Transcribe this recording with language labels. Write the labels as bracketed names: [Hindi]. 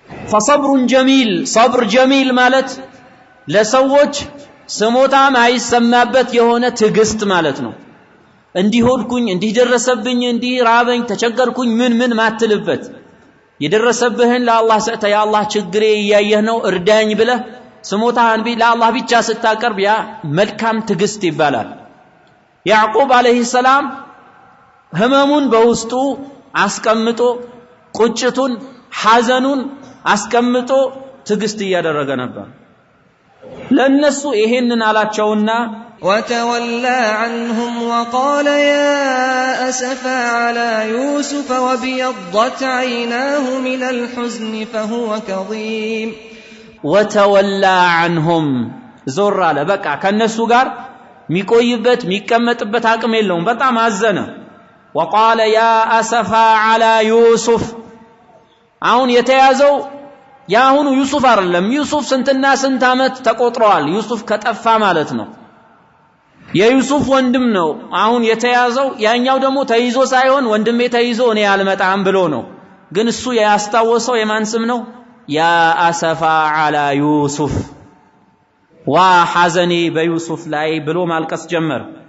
[Arabic] فصبر جميل صبر جميل [Amharic] ማለት ለሰዎች ስሞታም አይሰማበት የሆነ ትግስት ማለት ነው እንዲሆድኩኝ እንዲደረሰብኝ እንዲራበኝ ተቸገርኩኝ ምን ማትልበት የደረሰብህን ለአላህ ሰጠ ያ አላህ ችግሬ ያየህ ነው እርዳኝ ብለህ ስሞታህን ለአላህ ብቻ ስታቀርብ ያ መልካም ትግስት ይባላል ያዕቆብ አለይሂ ሰላም ህመሙን በውስጡ አስቀምጦ ቁጭቱን ሐዘኑን አስቀምጦ ትግስት ያደረገ ነበር ለነሱ ይሄንን አላቸውና [Arabic] وتولى عنهم وقال يا أسفا على يوسف وبيضت عيناه من الحزن فهو كظيم وتولى عنهم زور على بقى [Amharic] ከነሱ ጋር ሚቆይበት ሚቀመጥበት አቅም የለውም በጣም አዘነ [Arabic] وقال يا أسفا على يوسف [Amharic] አሁን የተያዘው ያሁኑ ዩሱፍ አይደለም ዩሱፍ ስንትና ስንት አመት ተቆጥሯል ዩሱፍ ከጠፋ ማለት ነው የዩሱፍ ወንድም ነው አሁን የተያዘው ያኛው ደግሞ ተይዞ ሳይሆን ወንድሜ ተይዞ እኔ አልመጣም ብሎ ነው ግን እሱ ያስታወሰው የማን ስም ነው [Arabic] ያ አሰፋ على ዩሱፍ ወሐዘኒ [Amharic] በዩሱፍ ላይ ብሎ ማልቀስ ጀመረ